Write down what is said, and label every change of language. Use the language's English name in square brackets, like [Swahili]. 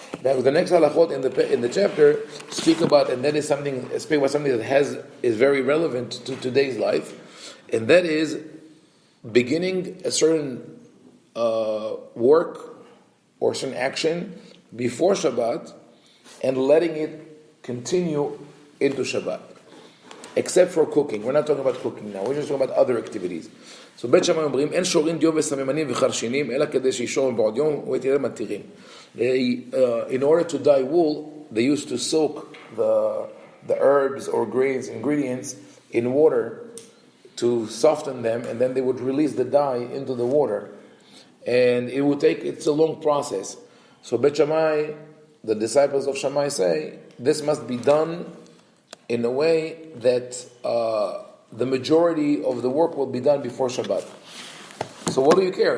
[English] Now, the next halachot in the chapter speak about, and that is something that is very relevant to today's life, and that is beginning a certain work or certain action before Shabbat and letting it continue into Shabbat. Except for cooking. We're not talking about cooking now. We're just talking about other activities. [Hebrew] So Bet Shammai אומרים, אין שורים דיו וסממנים וחרשינים, אלא כדי שישור מבעוד יום, ויתראה מתירים. [English] In order to dye wool, they used to soak the herbs or grains, ingredients, in water to soften them, and then they would release the dye into the water. And it's a long process. So Bet Shammai, the disciples of Shammai say, this must be done in a way that the majority of the work will be done before Shabbat. So what do you care?